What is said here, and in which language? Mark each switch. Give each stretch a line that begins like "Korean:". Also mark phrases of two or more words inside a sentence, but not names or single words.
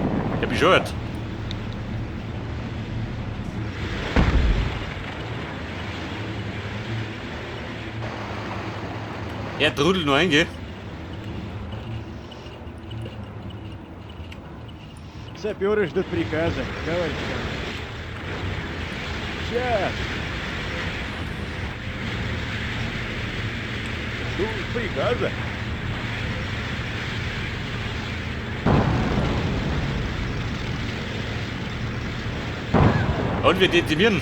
German: Der bescheuert. Er trudelt noch ein, gell?
Russian: Саперы ждут приказа, товарищ командир. Сейчас. Ждут приказа.
German: Und wir dezimieren.